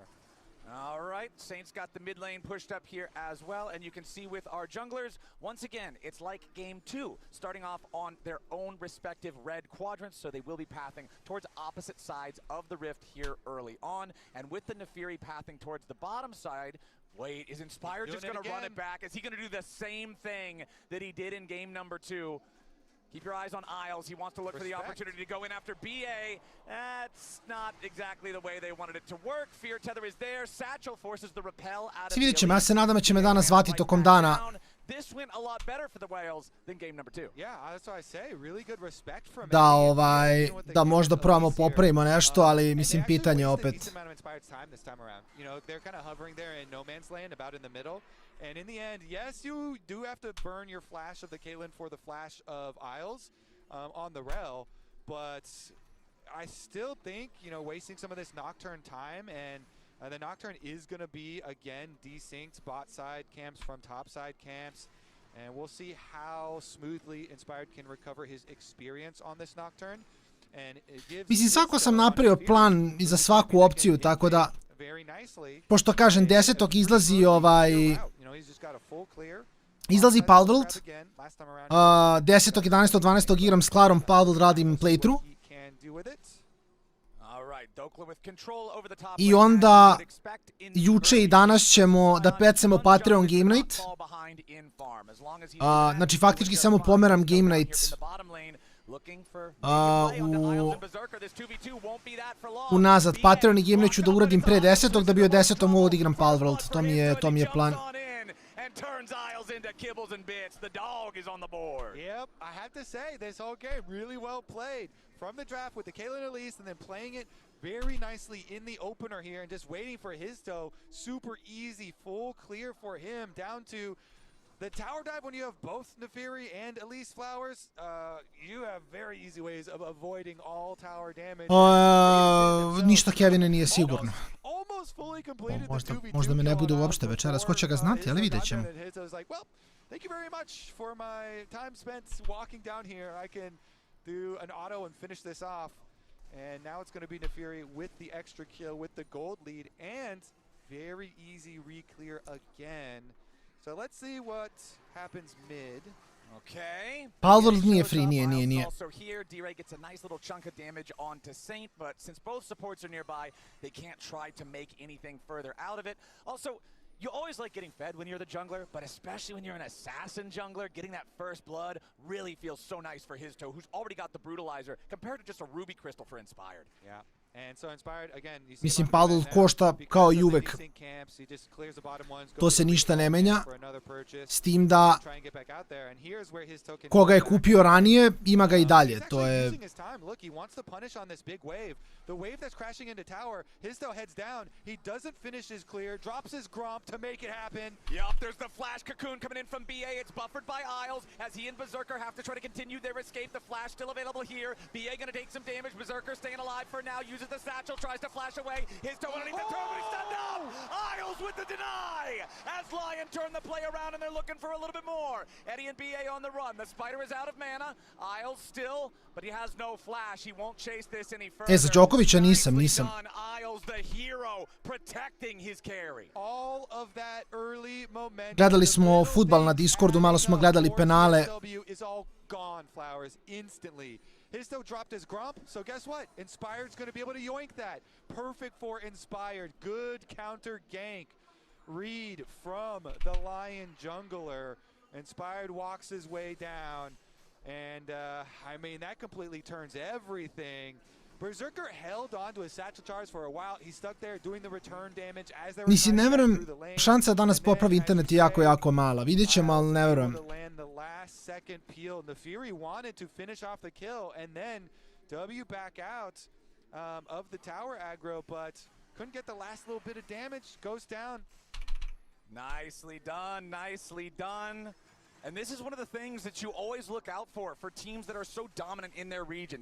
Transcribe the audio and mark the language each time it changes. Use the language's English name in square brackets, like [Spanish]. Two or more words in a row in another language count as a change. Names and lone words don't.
[English] All right, Saints got the mid lane pushed up here as well, and you can see with our junglers, once again, it's like game 2, starting off on their own respective red quadrants, so they will be pathing towards opposite sides of the rift here early on, and with the Nefiri pathing towards the bottom side, wait, is Inspired just going to run it back? Is he going to do the same thing that he did in game number 2? Keep your eyes on Isles. He wants to look for the opportunity to go in after BA. That's not exactly the way they wanted it to work. Fear Tether is there. Satchel forces the repel out of [Serbian] Vidjet ćemo, ja se nadam da će me danas zvati tokom dana. [English] This went a lot better for the Whales than game number 2. Yeah, that's what I say. Really good respect from [Serbian] Da možda probamo popravimo nešto, ali mislim pitanje opet. [English] They're kind of hovering there in no man's land, about in the middle. And in the end, yes, you do have to burn your flash of the Caitlyn for the flash of Isles on the Rel, but I still think, wasting some of this Nocturne time, and the Nocturne is going to be, again, desynced bot side camps from top side camps, and we'll see how smoothly Inspired can recover his experience on this Nocturne. [Serbian] Mislim, svako sam napravio plan i za svaku opciju, tako da, pošto kažem, 10. izlazi Palworld, 10. 11. 12. igram s Klarom Palworld, radim playthrough, i onda juče i danas ćemo da pecemo Patreon Game Night, znači faktički samo pomeram Game Night unazad. Patreon i Game Night ću da uradim pre 10. da bi od 10. mogu da igram Palworld, to mi je plan. [English] Turns Isles into kibbles and bits. The dog is on the board. Yep, I have to say, this whole game really well played from the draft with the Caitlyn Elise and then playing it very nicely in the opener here and just waiting for his toe. Super easy, full clear for him down to the tower dive. When you have both Nefiri and Elise Flowers, you have very easy ways of avoiding all tower damage. [Serbian] Ništa Kevine nije sigurno. Možda me ne bude uopšte večeras, ko će ga znati, ali vidjet ćemo. [English] Thank you very much for my time spent walking down here. I can do an auto and finish this off. And now it's going to be Nefiri with the extra kill, with the gold lead, and very easy re-clear again. So let's see what happens mid. Okay. [Serbian] Palworld nije free, nije. [English] Also here, D-Ray gets a nice little chunk of damage onto Saint, but since both supports are nearby, they can't try to make anything further out of it. Also, you always like getting fed when you're the jungler, but especially when you're an assassin jungler, getting that first blood really feels so nice for his toe, who's already got the brutalizer, compared to just a ruby crystal for Inspired. Yeah. [Serbian] Mislim, Palworld košta kao i uvek. To se ništa ne menja. S tim da koga je kupio ranije, ima ga i dalje. To je... [English] The wave that's crashing into tower, his though heads down. He doesn't finish his clear, drops his Gromp to make it happen. Yup, there's the flash cocoon coming in from BA. It's buffered by Isles as he and Berserker have to try to continue their escape. The flash still available here. BA gonna take some damage. Berserker staying alive for now, uses the the satchel, tries to flash away. His toe underneath the turn, but he's stunned up. Isles with the deny as LYON turn the play around and they're looking for a little bit more. Eddie and BA on the run. The Spider is out of mana. Isles still, but he has no flash. He won't chase this any further. [Serbian] Za Đokovića nisam. [English] Isles the hero protecting his carry. All of that early momentum. [Serbian] Gledali smo fudbal na Discordu, malo smo gledali penale. [English] Is all gone, Flowers, instantly. Histo dropped his grump, so guess what? Inspired's going to be able to yoink that. Perfect for Inspired. Good counter gank. Read from the LYON jungler. Inspired walks his way down. And, I mean, that completely turns everything. Berserker held on to his satchel charge for a while. He stuck there doing the return damage as they were [Serbian] Mislim, ne verujem, šansa danas popravi internet je jako, jako mala. Vidjet ćemo, ali ne verujem. [English] Second peel, and the Fury wanted to finish off the kill, and then W back out of the tower aggro, but couldn't get the last little bit of damage. Goes down. Nicely done, nicely done. And this is one of the things that you always look out for teams that are so dominant in their region.